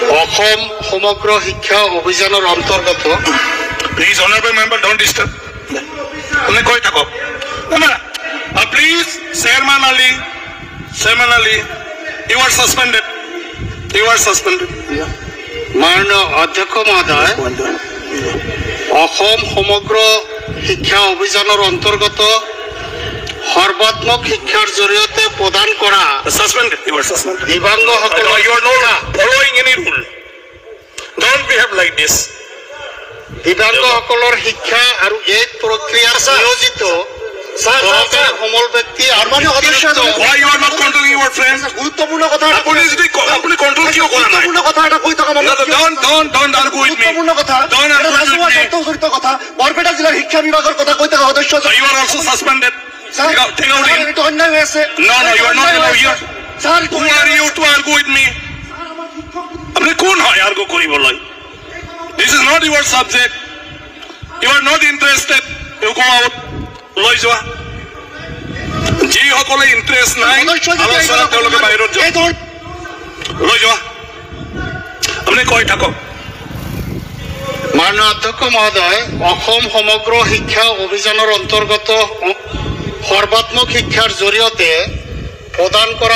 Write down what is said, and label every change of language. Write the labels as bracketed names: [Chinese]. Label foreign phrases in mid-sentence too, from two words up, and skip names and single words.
[Assamese] অসম সমগ্ৰ শিক্ষা অভিযানৰ অন্তৰ্গত [English] Please, honorable member, don't disturb. [Assamese] Only কৈ থাকা. [English] Please, Chairman Ali, you are suspended. You are suspended. [Assamese] মাননীয় অধ্যক্ষ মহোদয়, অসম সমগ্ৰ শিক্ষা অভিযানৰ অন্তৰ্গত সৰ্বাত্মক শিক্ষাৰ জৰিয়তে প্ৰদান কৰা [English] Suspended. You are suspended. [Assamese] দিব্যাংগসকলৰ [English] No, you are not following any rule. Don't behave like this. [Assamese] দিব্যাংগসকলৰ শিক্ষা আৰু এই প্ৰক্ৰিয়াৰ নিয়োজিত সহকাৰী সমল ব্যক্তি আৰু [English] Why you are not controlling your friends? [Assamese] গুৰুত্বপূৰ্ণ কথা আপনি control কিয় কৰা নাই? গুৰুত্বপূৰ্ণ কথা এটা কৈ থকা মানুহ [English] Don't argue with me. [Assamese] গুৰুত্বপূৰ্ণ কথা [English] Don't argue with me. [Assamese] জড়িত কথা বৰপেটা জিলাৰ শিক্ষা বিভাগৰ কথা কৈ থকা সদস্য [English] You are also suspended. Take out him. [Assamese] এইটো অন্যায় হৈ আছে [English] No, you are not allowed here. [Assamese] স্যার [English] Who are you to argue with me? [Assamese] আপনি কোন হয় argue কৰিবলৈ? [English] This is not your subject. You are not interested. You go out. [Assamese] লৈ যোৱা। যিসকলে ইণ্টাৰেষ্ট নাই আলোচনা তেওঁলোকে বাহিৰত যাওক। লৈ যোৱা। আপুনি কৈ থাকক। মাননীয় অধ্যক্ষ মহোদয়, অসম সমগ্ৰ শিক্ষা অভিযানৰ অন্তৰ্গত সৰ্বাত্মক শিক্ষাৰ জৰিয়তে প্ৰদান কৰা